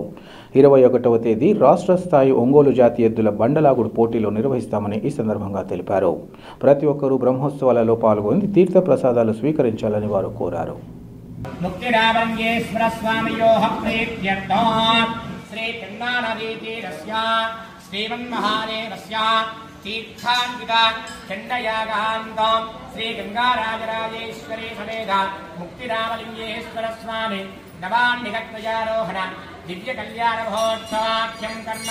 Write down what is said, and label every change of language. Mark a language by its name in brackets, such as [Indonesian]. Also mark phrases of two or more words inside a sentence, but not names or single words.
[Telugu] 21వ తేదీ రాష్ట్ర స్థాయి ఒంగోలు జాతి ఎద్దుల బండలాగుడు పోటీలు నిర్వహిస్తామని ఈ సందర్భంగా తెలిపారు. ప్రతి ఒక్కరూ బ్రహ్మోత్సవాలలో పాల్గొని తీర్థ ప్రసాదాలు స్వీకరించాలని వారు కోరారు. [Sanskrit] ముక్తి రామలింగేశ్వర స్వామియోః ప్రీత్యర్థం శ్రీ చందానదీతీరస్య శ్రీమన్మహాదేవస్య तीर्थान्वित चंडयागान्तं श्री गंगाराजराजेश्वरी समेत मुक्तिरामलिंगेश्वर स्वामी नवान्निगत्वजारोहण दिव्य कल्याण महोत्सवाख्यं कर्म